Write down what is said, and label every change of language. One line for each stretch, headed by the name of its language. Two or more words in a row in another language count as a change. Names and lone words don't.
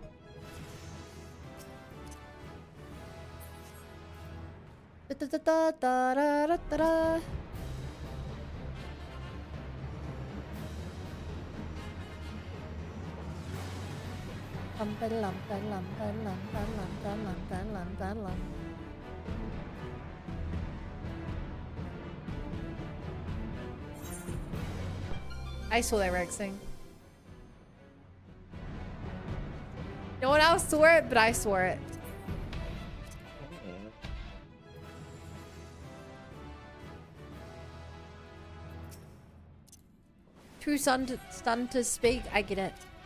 English: Da, da, da, da, da, da, da, da. Lum, ba, lum, ba, lum, ba, lum, ba, lum, ba, lum, ba, lum, ba, lum. I saw that Rex thing. No one else saw it, but I saw it. Too stunned to speak. I get it.